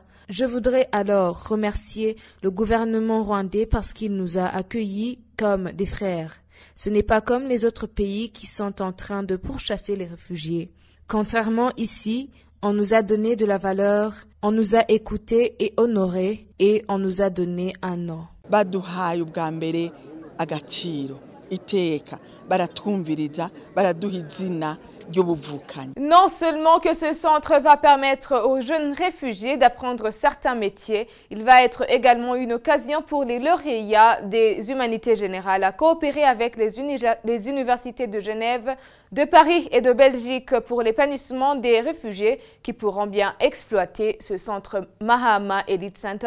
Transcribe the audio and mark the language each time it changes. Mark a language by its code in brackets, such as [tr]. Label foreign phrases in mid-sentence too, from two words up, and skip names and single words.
[fr] Je voudrais alors remercier le gouvernement rwandais parce qu'il nous a accueillis comme des frères. Ce n'est pas comme les autres pays qui sont en train de pourchasser les réfugiés. Contrairement ici, on nous a donné de la valeur, on nous a écoutés et honorés, et on nous a donné un nom. [rw] Baduhaye ubwa mbere agaciro iteka baratwumviriza baraduha izina ry'ubuvukanyi. [fr] Non seulement que ce centre va permettre aux jeunes réfugiés d'apprendre certains métiers, il va être également une occasion pour les lauréats des humanités générales à coopérer avec les universités de Genève, de Paris et de Belgique pour l'épanouissement des réfugiés qui pourront bien exploiter ce centre Mahama Elite Center.